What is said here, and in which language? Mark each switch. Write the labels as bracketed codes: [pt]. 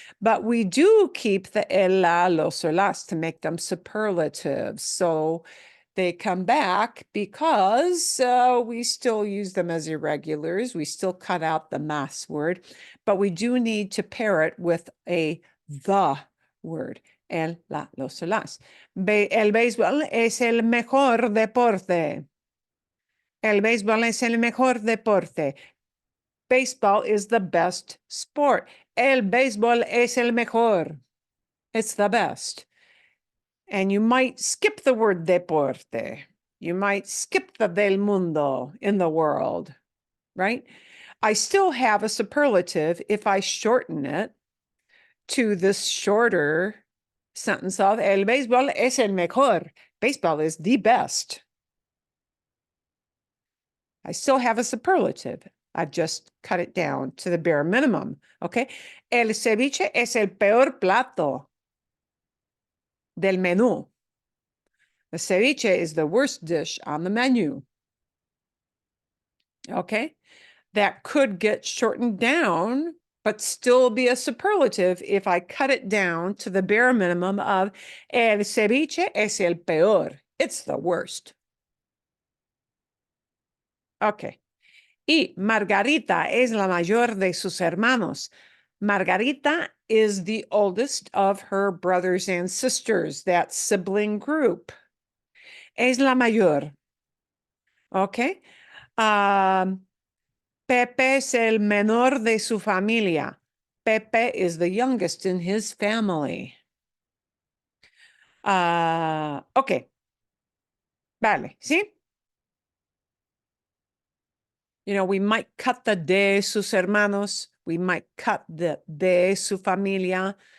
[en] But we do keep the el, la, los, or las to make them superlatives. So they come back because we still use them as irregulars. We still cut out the más word, but we do need to pair it with a the word. [es] El, la, los, o las. El béisbol es el mejor deporte. El béisbol es el mejor deporte. [en] Baseball is the best sport. [es] El béisbol es el mejor. [en] It's the best. And you might skip the word deporte. You might skip the [es] del mundo, [en] in the world, right? I still have a superlative if I shorten it to this shorter sentence of [es] el béisbol es el mejor. [en] Baseball is the best. I still have a superlative. I've just cut it down to the bare minimum, okay? [es] El ceviche es el peor plato del menú. [en] The ceviche is the worst dish on the menu. Okay, that could get shortened down, but still be a superlative if I cut it down to the bare minimum of [es] el ceviche es el peor. [en] It's the worst. Okay. [es] Y Margarita es la mayor de sus hermanos. [en] Margarita is the oldest of her brothers and sisters, that sibling group. [es] Es la mayor. Okay. Pepe es el menor de su familia. [en] Pepe is the youngest in his family. [es] Okay. Vale, ¿sí? [en] You know, we might cut the [es] de sus hermanos. [en] We might cut the [es] de su familia.